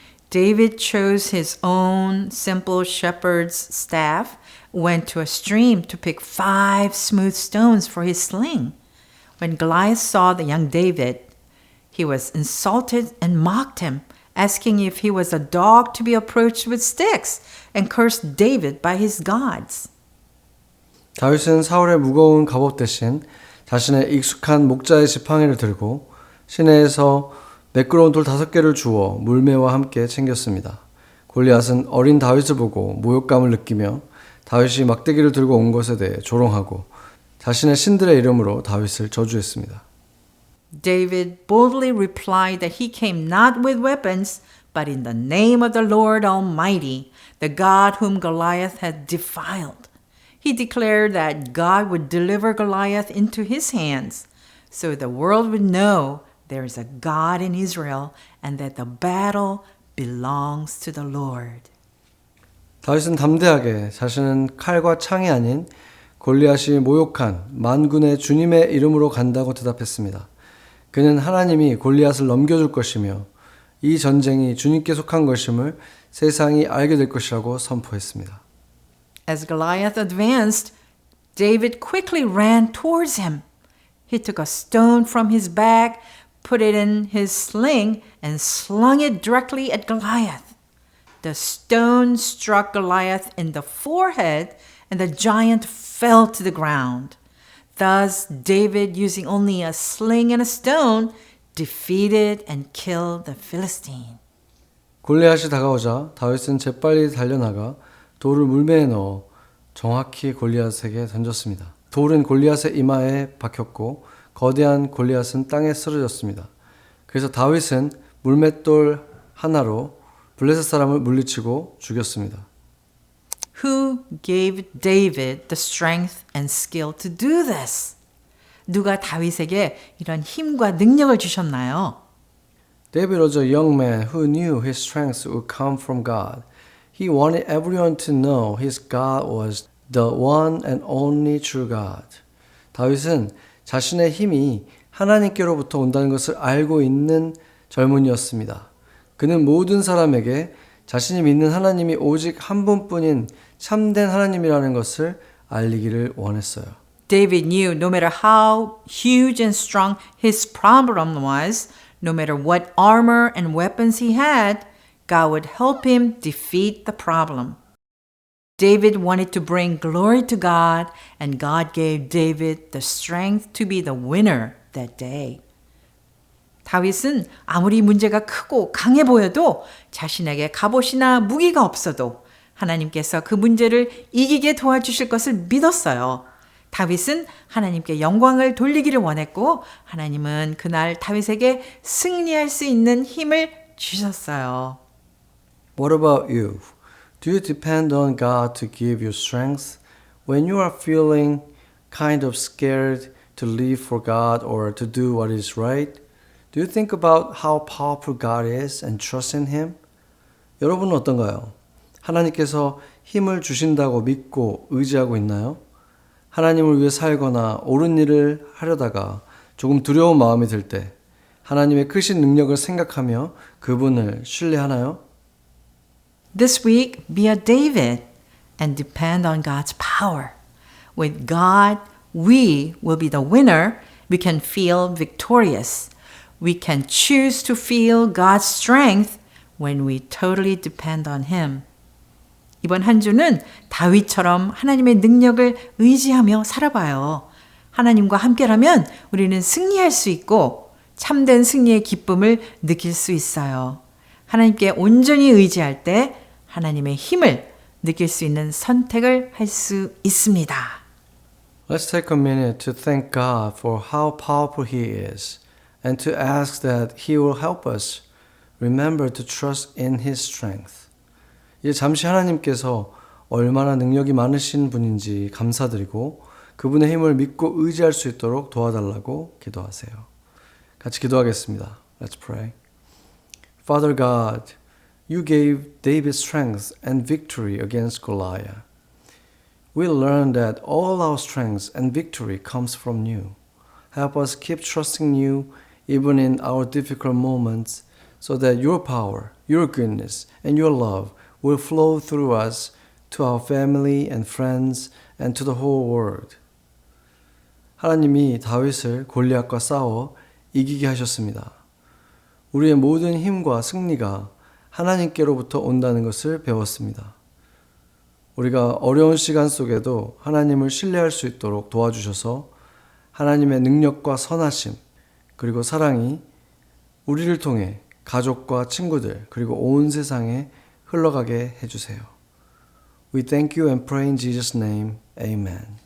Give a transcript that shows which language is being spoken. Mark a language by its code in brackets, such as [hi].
[en] David chose his own simple shepherd's staff, went to a stream to pick 5 smooth stones for his sling. When Goliath saw the young David, he was insulted and mocked him, asking if he was a dog to be approached with sticks, and cursed David by his gods. [ko] 다윗은 사울의 무거운 갑옷 대신 자신의 익숙한 목자의 지팡이를 들고 시내에서 매끄러운 돌 5개를 주워 물매와 함께 챙겼습니다. 골리앗은 어린 다윗을 보고 모욕감을 느끼며 다윗이 막대기를 들고 온 것에 대해 조롱하고 자신의 신들의 이름으로 다윗을 저주했습니다. [en] David boldly replied that he came not with weapons, but in the name of the Lord Almighty, the God whom Goliath had defiled. He declared that God would deliver Goliath into his hands, so the world would know there is a God in Israel and that the battle belongs to the Lord. [ko] 다윗은 담대하게 자신은 칼과 창이 아닌 골리앗이 모욕한 만군의 주님의 이름으로 간다고 대답했습니다. 그는 하나님이 골리앗을 넘겨줄 것이며 이 전쟁이 주님께 속한 것임을 세상이 알게 될 것이라고 선포했습니다. [en] As Goliath advanced, David quickly ran towards him. He took a stone from his bag, put it in his sling, and slung it directly at Goliath. The stone struck Goliath in the forehead, and the giant fell to the ground. Thus, David, using only a sling and a stone, defeated and killed the Philistine. [ko] 골리앗이 다가오자 다윗은 재빨리 달려나가 돌을 물매에 넣어 정확히 골리앗에게 던졌습니다. 돌은 골리앗의 이마에 박혔고 거대한 골리앗은 땅에 쓰러졌습니다. 그래서 다윗은 물맷돌 하나로 블레셋 사람을 물리치고 죽였습니다. [en] Who gave David the strength and skill to do this? [ko] 누가 다윗에게 이런 힘과 능력을 주셨나요? [en] David was a young man who knew his strength would come from God. He wanted everyone to know his God was the one and only true God. [ko] 다윗은 자신의 힘이 하나님께로부터 온다는 것을 알고 있는 젊은이였습니다. 그는 모든 사람에게 자신이 믿는 하나님이 오직 한 분뿐인 참된 하나님이라는 것을 알리기를 원했어요. [en] David knew no matter how huge and strong his problem was, no matter what armor and weapons he had, God would help him defeat the problem. David wanted to bring glory to God, and God gave David the strength to be the winner that day. [ko] 다윗은 아무리 문제가 크고 강해 보여도 자신에게 갑옷이나 무기가 없어도 하나님께서 그 문제를 이기게 도와주실 것을 믿었어요. 다윗은 하나님께 영광을 돌리기를 원했고 하나님은 그날 다윗에게 승리할 수 있는 힘을 주셨어요. [en] What about you? Do you depend on God to give you strength when you are feeling kind of scared to live for God or to do what is right? Do you think about how powerful God is and trust in Him? [ko] 여러분은 어떤가요? 하나님께서 힘을 주신다고 믿고 의지하고 있나요? 하나님을 위해 살거나 옳은 일을 하려다가 조금 두려운 마음이 들 때 하나님의 크신 능력을 생각하며 그분을 신뢰하나요? [en] This week, be a David and depend on God's power. With God, we will be the winner. We can feel victorious. We can choose to feel God's strength when we totally depend on Him. [ko] 이번 한 주는 다윗처럼 하나님의 능력을 의지하며 살아봐요. 하나님과 함께라면 우리는 승리할 수 있고 참된 승리의 기쁨을 느낄 수 있어요. 하나님께 온전히 의지할 때 하나님의 힘을 느낄 수 있는 선택을 할 수 있습니다. [en] Let's take a minute to thank God for how powerful He is and to ask that He will help us remember to trust in His strength. [ko] 이제 잠시 하나님께서 얼마나 능력이 많으신 분인지 감사드리고 그분의 힘을 믿고 의지할 수 있도록 도와달라고 기도하세요. 같이 기도하겠습니다. [en] Let's pray. Father God, You gave David strength and victory against Goliath. We learn that all our strength and victory comes from You. Help us keep trusting You even in our difficult moments so that Your power, Your goodness, and Your love will flow through us to our family and friends and to the whole world. [ko] 하나님이 다윗을 골리앗과 싸워 이기게 하셨습니다. 우리의 모든 힘과 승리가 하나님께로부터 온다는 것을 배웠습니다. 우리가 어려운 시간 속에도 하나님을 신뢰할 수 있도록 도와주셔서 하나님의 능력과 선하심 그리고 사랑이 우리를 통해 가족과 친구들 그리고 온 세상에 흘러가게 해주세요. [en] We thank you and pray in Jesus' name. Amen.